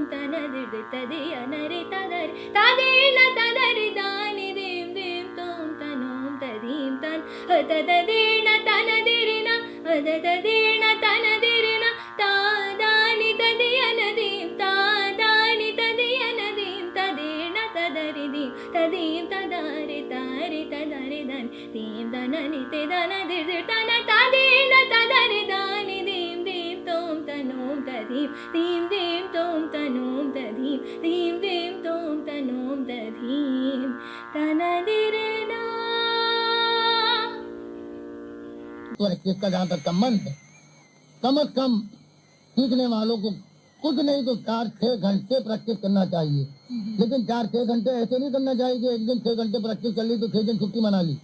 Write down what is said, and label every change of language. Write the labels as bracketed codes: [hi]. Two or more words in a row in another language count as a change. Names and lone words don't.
[hi] तन दिर तदिय नरे तदर तदेन तदरि दानि दीम दीम तोम तनोम तदीम तन तददेन तन दिरिन तददेन तन दिरिन तादानि तदियन दीम तादानि तदियन दीम तदेन तदरि दीम तदीम तदारि तारि तदरि दन दीम दननि ते दन दिर तन तदेन तदरि दानि दीम दीम तोम तनोम तदीम दीम दीम तोम तनोम तदीम दीम दीम तोम तनोम तदीम तनदिरना। प्रैक्टिस का जहाँ तक संबंध है, कम से कम सीखने वालों को कुछ नहीं तो 4-6 घंटे प्रैक्टिस करना चाहिए। लेकिन 4-6 घंटे ऐसे नहीं करना चाहिए कि एक दिन 6 घंटे प्रैक्टिस कर ली तो 6 दिन छुट्टी मना ली।